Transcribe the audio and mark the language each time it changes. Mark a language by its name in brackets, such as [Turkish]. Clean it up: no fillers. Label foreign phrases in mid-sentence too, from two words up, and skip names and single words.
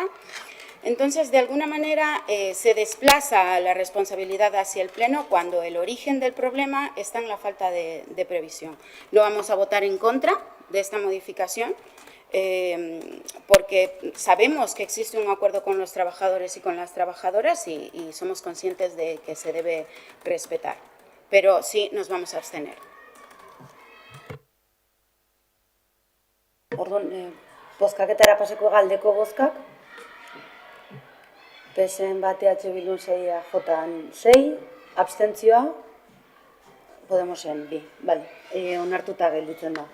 [Spanish] Entonces, de alguna manera, se desplaza la responsabilidad hacia el Pleno cuando el origen del problema está en la falta de previsión. No vamos a votar en contra de esta modificación porque sabemos que existe un acuerdo con los trabajadores y con las trabajadoras y somos conscientes de que se debe respetar. Pero sí nos vamos a abstener. [Basque] Orduan, bozkaketara paseko galdeko bozkak? PSN bat, EH Bildun 6, AJan 6, abstentzioa, Podemosen 2, bale, onartuta gelditzen da.